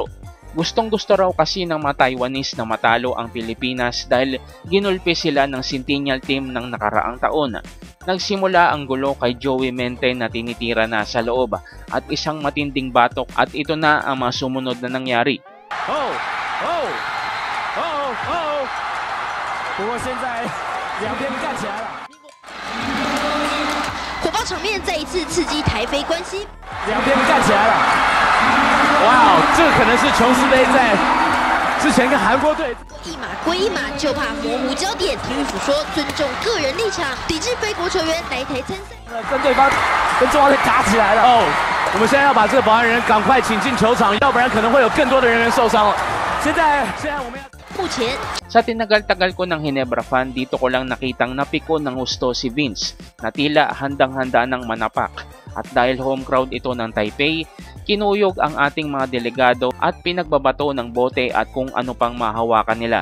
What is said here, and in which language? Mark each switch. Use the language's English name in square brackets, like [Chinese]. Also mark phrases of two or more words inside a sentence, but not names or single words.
[Filipino] Gustong-gusto raw kasi ng mga Taiwanese na matalo ang Pilipinas dahil ginulpi sila ng Centennial Team ng nakaraang taon. Nagsimula ang gulo kay Joey Mente na tinitira na sa loob at isang matinding batok at ito na ang mga sumunod na nangyari. [Chinese] 两边干起来了，火爆场面再一次刺激台非关系。两边干起来了，哇，这可能是琼斯杯在之前跟韩国队一码归一码，就怕模糊焦点。体育署说尊重个人立场，抵制非国球员来台参赛。跟对方跟中华队打起来了哦，我们现在要把这个保安人赶快请进球场，要不然可能会有更多的人员受伤了。现在我们要。 [Filipino] Sa tinagal-tagal ko ng Ginebra fan, dito ko lang nakitang napiko ng gusto si Vince na tila handang-handa ng manapak. At dahil home crowd ito ng Taipei, kinuyog ang ating mga delegado at pinagbabato ng bote at kung ano pang mahawakan nila.